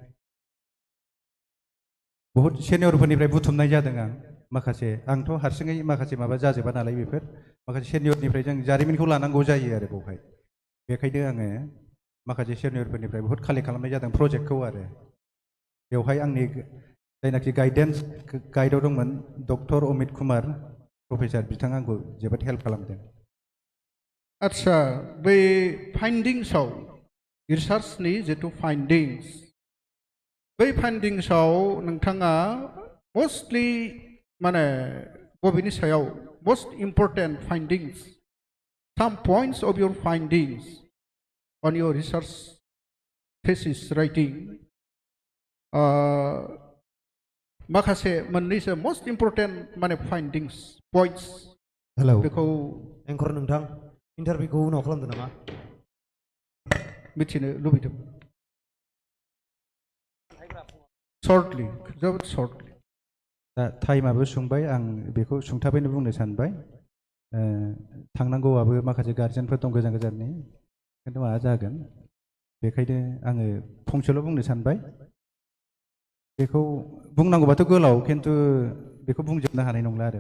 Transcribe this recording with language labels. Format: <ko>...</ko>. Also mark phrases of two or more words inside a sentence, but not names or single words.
<brx>बहुत सेनियरफोरनिफ्राय बुथुमनाय जादों आं माखासे आंथ' हारसिङै माखासे माबा जाजोबा नालाय बेफोर माखासे सेनियरनिफ्राय जों जारिमिनखौ लानांगौ जायो आरो बावहाय बेखायनो आङो माखासे सेनियरफोरनिफ्राय बहुत कालेक्ट खालामनाय जादों प्रजेक्टखौ आरो बेवहाय आंनि जायनाखि गाइडआव दंमोन डक्टर अमित कुमार प्रफेसार बिथाङा आंखौ जोबोद हेल्प खालामदों आच्छा बै फाइन्डिंसआव रिसार्चनि जितु फाइन्डिंस बै फाइन्डिंसआव नोंथाङा मस्टलि माने बबेनि सायाव</brx> <en>most important findings some points of your findings on your research thesis writing</en> <brx>माखासे मोननैसो</brx> <en>most important</en> <brx>माने</brx> <en>findings points हेलौ</en> <brx>बेखौ एंकर नोंथां इन्टारभिउखौ उनाव खालामदो नामा मिथिनो लुबैदों shortly जोबोद shortly दा टाइमाबो सुंबाय आं बेखौ सुंथाबैनो बुंनो सानबाय थांनांगौआबो माखासे गार्जेनफोर दं गोजान गोजाननि खिन्थु माबा जागोन बेखायनो आङो फंसेल' बुंनो सानबाय बेखौ बुंनांगौबाथ' गोलाव खिन्थु बेखौ बुंजोबनो हानाय नंला आरो</brx>